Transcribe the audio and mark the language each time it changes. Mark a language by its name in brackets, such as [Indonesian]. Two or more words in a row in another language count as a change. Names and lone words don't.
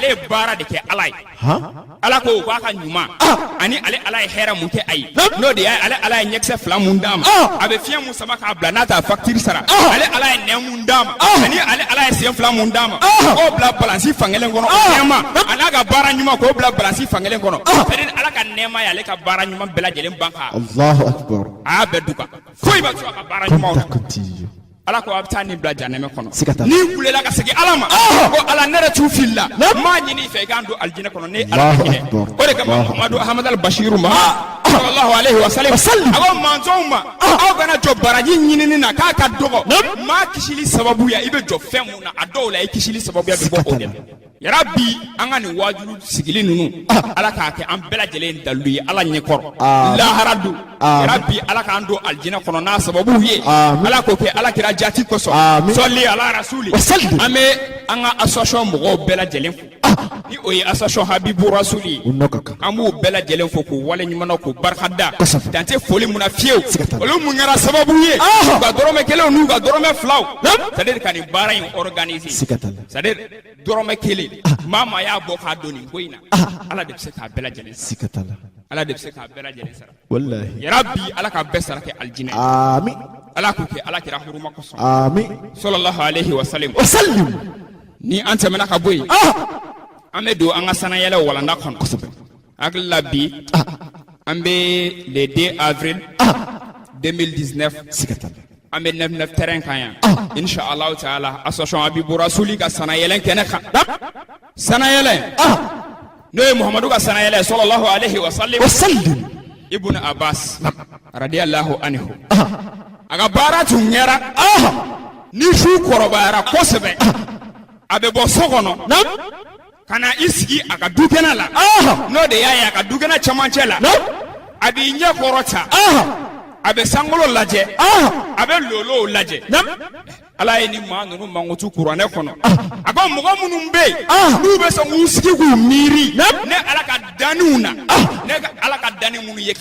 [Bambara] ye baara de kɛ ala ye ala ko k'a ka ɲuman ani ala ye hɛrɛ mun kɛ a ye n'o de y'a ala ye ɲɛkisɛ 2 mun d'a ma a bɛ fiɲɛ mun sama k'a bila n'a ta facture sara ala ye nɛn mun d'a ma ani ala ye sen 2 mun d'a ma k'o bila balansi fankelen kɔnɔ o nɛɛma a n'a ka baara ɲuman k'o bila balansi fankelen kɔnɔ [French] c'est-à-dire [Bambara] ala ka nɛɛma ye ale ka baara ɲuman bɛɛ lajɛlen ban ka [Arabic] الله أكبر. [Bambara] a y'a bɛɛ duka foyi ma sɔrɔ a ka baara ɲumanw na ala ko a bɛ taa nin bila janɛmɛ kɔnɔ n'i kulela ka segin ala ma ko ala ne yɛrɛ t'u fili la m'a ɲini i fɛ i k'an don aljinɛ kɔnɔ ne ala ka hinɛ o de kama Muhamadu Ahmadu al-Bashiru ma [Arabic] صلى الله عليه وسلم [Bambara] a ko manzɔnw ma aw kana jɔ baraji ɲinini na k'a ka dɔgɔ maa kisili sababu ya i bɛ jɔ fɛn mun na a dɔw la i kisili sababu ya bɛ bɔ o de la yarabi an ka nin wajulu sigili ninnu ala k'a kɛ an bɛɛ lajɛlen dalilu ye ala ɲɛkɔrɔ lahara don yarabi ala k'an don aljinɛ kɔnɔ n'a sababu ye ala k'o kɛ ala kira jati kosɔn sɔli ala rasuli an bɛ an ka association mɔgɔw bɛɛ lajɛlen fo ni o ye association habibu rasuli ye an b'u bɛɛ lajɛlen fo k'u wale ɲuman na k'u barikada dan tɛ foli mun na fiyewu olu mun kɛra sababu ye u ka dɔrɔmɛ kelenw n'u ka dɔrɔmɛ filaw [French] c'est-à-dire [Bambara] ka nin baara in organiser [French] c'est-à-dire [Bambara] dɔrɔmɛ kelen maa y'a bɔ k'a don nin ko in na ala de bɛ se k'a bɛɛ lajɛlen sara ala de bɛ se k'a bɛɛ lajɛlen sara wallahi yarabi ala k'a bɛɛ sara kɛ aljinɛ amin ala k'o kɛ ala kira huruma kosɔn amin [Arabic] صلى الله عليه وسلم [Bambara] ni an tɛmɛna ka bɔ yen an bɛ don an ka sanayɛlɛ walanda kɔnɔ hakili la bi an bɛ [French] le 2 avril 2019 [Bambara] an bɛ 9 terrain kan yan inshallah taala association habibu rasuli ka sanayɛlɛ kɛnɛ kan sanayɛlɛ n'o ye Muhamadu ka sanayɛlɛ [Arabic] صلى الله عليه وسلم [Bambara] ibn Abbas [Arabic] رضي الله عنه [Bambara] a ka baara tun kɛra ni su kɔrɔbayara kosɛbɛ a bɛ bɔ so kɔnɔ ka na i sigi a ka dukɛnɛ la n'o de y'a ye a ka dukɛnɛ cɛmancɛ la a b'i ɲɛ kɔrɔ ta a bɛ sankolo lajɛ a bɛ lolow lajɛ ala ye ni maa ninnu mankutu kuranɛ kɔnɔ a ko mɔgɔ minnu bɛ yen n'u bɛ sɔn k'u sigi k'u miiri ne ala ka danniw na ne ala ka danni minnu ye